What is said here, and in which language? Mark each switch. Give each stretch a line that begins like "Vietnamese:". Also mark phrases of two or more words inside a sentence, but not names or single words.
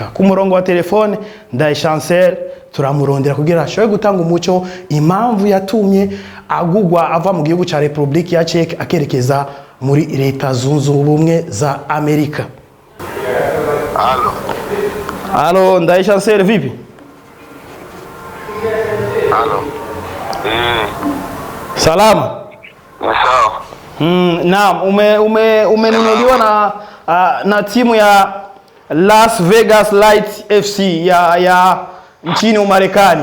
Rundi: Ku murongo wa telefone Ndaye Chancel turamurondera kugira ashobore gutanga umuco impamvu yatumye agugwa ava mu gihugu ca Republika ya Czech akerekeza muri leta zunze ubumwe za Amerika.
Swahili: Halo Ndaye Chancel, vipi? Halo. Salama. Sawa. Naam, umenunuliwa na timu ya Las Vegas Lights FC ya nchini Umarekani.